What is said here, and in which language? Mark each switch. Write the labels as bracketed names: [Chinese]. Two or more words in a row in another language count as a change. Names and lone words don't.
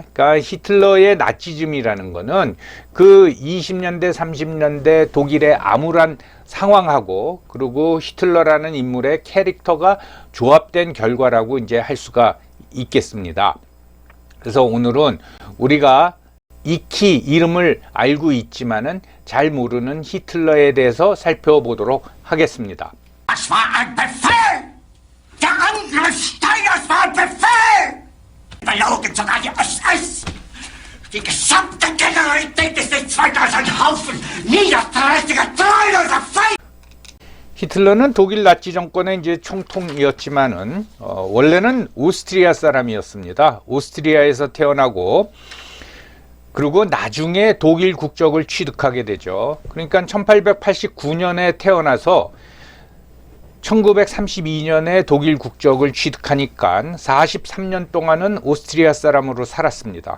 [Korean] 그러니까 히틀러의 나치즘이라는 거는 그 20년대 30년대 독일의 암울한 상황하고, 그리고 히틀러라는 인물의 캐릭터가 조합된 결과라고 이제 할 수가 있겠습니다. 그래서 오늘은 우리가 익히 이름을 알고 있지만은 잘 모르는 히틀러에 대해서 살펴보도록 하겠습니다. [German] Das war ein Befehl! Der Angriff Steiners war ein Befehl! Belogen sogar die SS! Die gesamte Generalität ist nichts weiter als ein Haufen niederträchtiger, treuloser Feind! [Korean] 히틀러는 독일 나치 정권의 이제 총통이었지만은 원래는 오스트리아 사람이었습니다. 오스트리아에서 태어나고, 그리고 나중에 독일 국적을 취득하게 되죠. 그러니까 1889년에 태어나서 1932년에 독일 국적을 취득하니까 43년 동안은 오스트리아 사람으로 살았습니다.